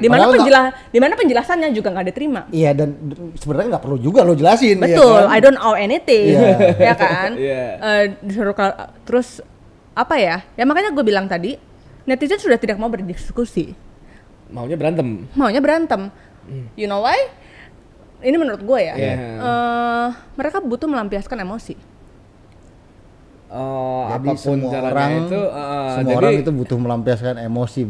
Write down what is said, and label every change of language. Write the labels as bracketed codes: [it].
[id] Di mana penjelasannya juga nggak diterima. Iya, dan sebenarnya nggak perlu juga lo jelasin. Betul, ya kan? [en] I don't know anything, [id] ya kan. Disuruh terus apa ya? Ya makanya gue bilang tadi, netizen sudah tidak mau berdiskusi. Maunya berantem. [en] You know why? [id] Ini menurut gue ya. Mereka butuh melampiaskan emosi. Jadi semua orang itu butuh melampiaskan emosi.